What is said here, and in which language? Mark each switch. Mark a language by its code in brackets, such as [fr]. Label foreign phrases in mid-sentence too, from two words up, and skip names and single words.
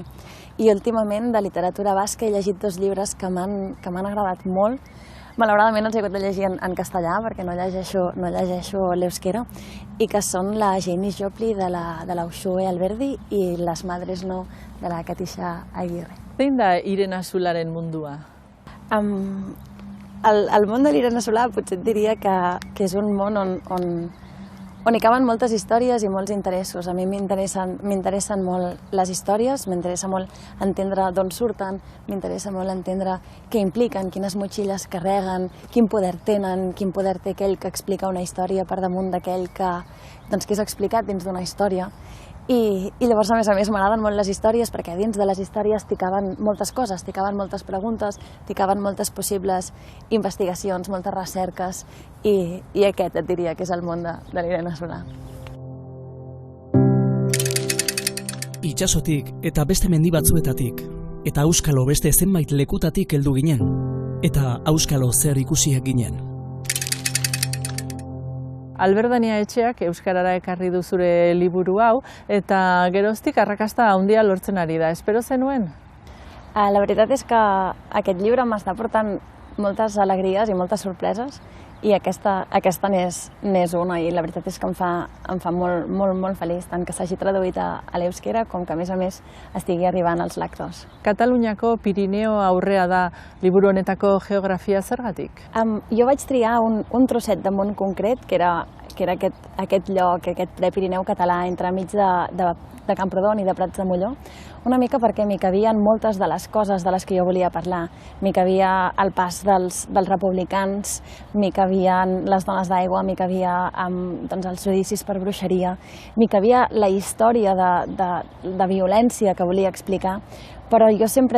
[ca] I últimament de literatura basca he llegit dos llibres que m'han agradat molt. Malauradament els he hagut de llegir en castellà perquè no llegeixo l'euskera, i que són la Janis Joplin de la Uxue Alberdi i Les Madres No de la Katisha Aguirre. [eu] Zein da Irene Solaren mundua? [ca] El món de l'Irene Solà potser et diria que és un món on hi caben moltes històries i molts interessos. A mi m'interessen molt les històries, m'interessa molt entendre d'on surten, m'interessa molt entendre què impliquen, quines motxilles carreguen, quin poder tenen, quin poder té aquell que explica una història per damunt d'aquell que és explicat dins d'una història. I llavors, a més, m'agraden molt les històries perquè dins de les històries t'hi caben moltes coses, t'hi caben moltes preguntes, t'hi caben moltes possibles investigacions, moltes recerques, i aquest et diria que és el món de l'Irene Solà. [eu] Itsasotik eta beste mendi batzuetatik, eta auskalo beste zenbait lekutatik heldu ginen, eta auskalo zer ikusiak ginen. Albert Dania Etxeak euskarara ekarri du zure liburu hau, eta geroztik arrakasta handia lortzen ari da. Espero zenuen? [ca] La veritat és que aquest llibre m'està portant moltes alegries i moltes sorpreses, i aquesta n'és una, i la veritat és que em fa molt feliç, tant que s'hagi traduït a l'euskera com que, a més, estigui arribant als lectors. [eu] Kataluniako Pirineo aurrea da liburu honetako geografia zergatik? [ca] Jo vaig triar un trosset de món concret, que era aquest lloc, aquest prepirineu català entremig de Camprodon i de Prats de Molló, una mica perquè m'hi cabien moltes de les coses de les que jo volia parlar. M'hi cabia el pas dels republicans, m'hi cabien les dones d'aigua, m'hi cabia els judicis per bruixeria, m'hi cabia la història de violència que volia explicar, però jo sempre